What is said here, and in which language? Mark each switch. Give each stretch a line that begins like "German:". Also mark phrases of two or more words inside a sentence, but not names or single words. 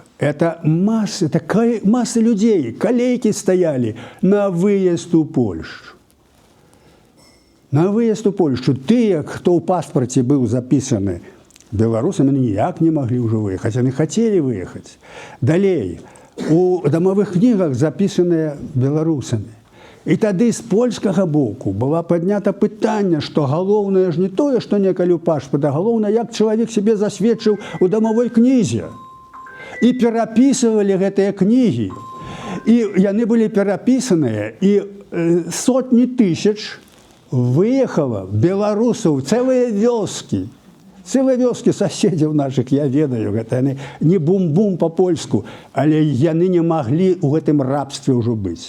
Russian: Это масса людей, колейки стояли на выезд у Польшу. На выезд у Польшу. Те, кто в паспорте был записаны белорусами, они никак не могли уже выехать. Они хотели выехать. Далее, у домовых книгах записаны белорусами.
Belarusian: І тады з польскага боку была паднята пытанне, што галоўнае ж не тое, што некалі ў пашпарта, галоўнае, як чалавек сябе засведчыў у дамовой кнізе. І перапісывалі гэтыя кнігі. І яны былі перапісаныя, і сотні тысяч выехала беларусаў, цэлыя вёскі суседзяў нашых, я ведаю, гэта яны не бум-бум па-польску, але яны не маглі ў гэтым рабстве ўжо быць.